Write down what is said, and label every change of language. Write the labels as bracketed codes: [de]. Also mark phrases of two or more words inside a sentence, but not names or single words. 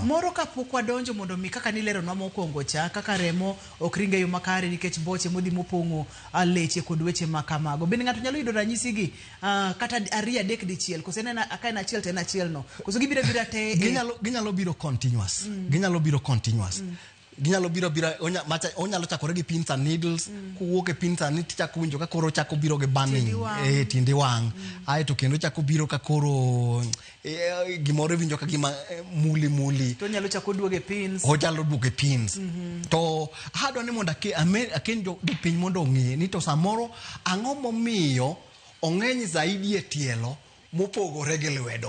[luo] Moro kapok wadonjo mondo mi kaka nileronwa mokwongo cha kaka remo ok ringe yo makare nikech boche modhi mopong'o leche kod weche makamago, bende ng'ato nyalo yudo ranyisi gi kata 2 3 dichiel kose en achiel to en achiel no koso gibiro te ginyalo biro continuous ginyalo biro onyalo chakore gi [en] pins and needles [luo] kuwuok e [en] pins and needles [luo] chako winjo ka koro chako biro gi burning tindi wang ai to kendo chako biro ka koro gimoro winjo ka gima muli to nyalo chako duoge pins to hadwa ni mondo aken jo piny mondo ong'e ni to samoro ang'o momiyo ong'eny zaidi e tielo mopogore gi lwedo.